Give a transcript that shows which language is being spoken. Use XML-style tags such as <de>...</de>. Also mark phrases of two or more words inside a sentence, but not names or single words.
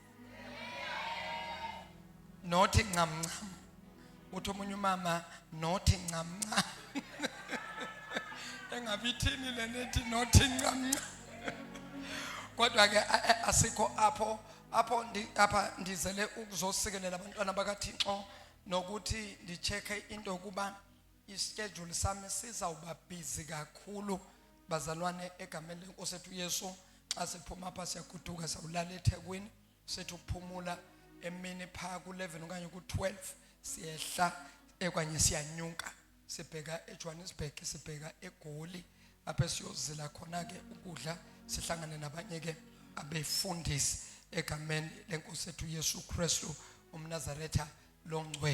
<xh>nothi ncamncam uthi omunye umama nothi ncamncam engabithini le nethi nothi ncamncam kodwa ke asikho apha ndizele ukuzosikelela abantwana bakaThixo nokuthi ndicheke into kuba ischedule sami sizawuba busy kakhulu bazalwane egameni lenkosi ethu Yesu. Xa siphuma apha siyaguduka sawulala eThekwini sethu ukuphumula emini pha ku11 okanye ku12 siyehla ekanye siyanyuka sibheka eJohannesburg sibheka eGoli apha siyozila khona ke ukudla sihlangane nabanye ke abefundisi egameni lenkosi ethu Yesu Kristu umNazaretha longcwele.</xh>